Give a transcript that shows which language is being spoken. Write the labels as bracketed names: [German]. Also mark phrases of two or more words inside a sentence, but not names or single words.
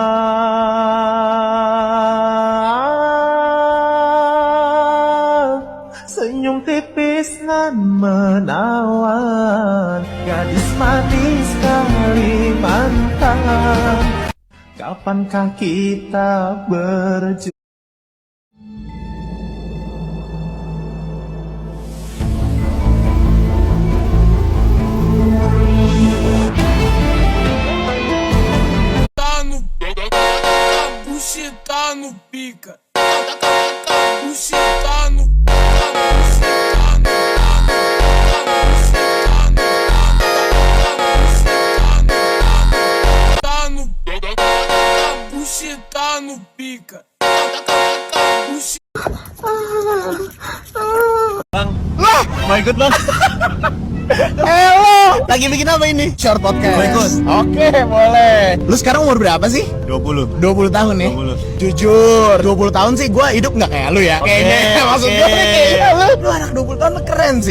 [Indonesian] Senyum tipis nan menawan, gadis manis Kalimantan. Kapankah kita berjumpa? Buceta no pica. Buceta no pica. Mau ikut bang? Halo, lagi bikin apa ini? [English] Short podcast. [Indonesian] Mau ikut? Oke, boleh. Lu sekarang umur berapa sih? 20 tahun nih? 20. Jujur, 20 tahun sih gue hidup nggak kayak lu ya. Kayaknya maksud gue kayaknya lu anak 20 tahun lu keren sih.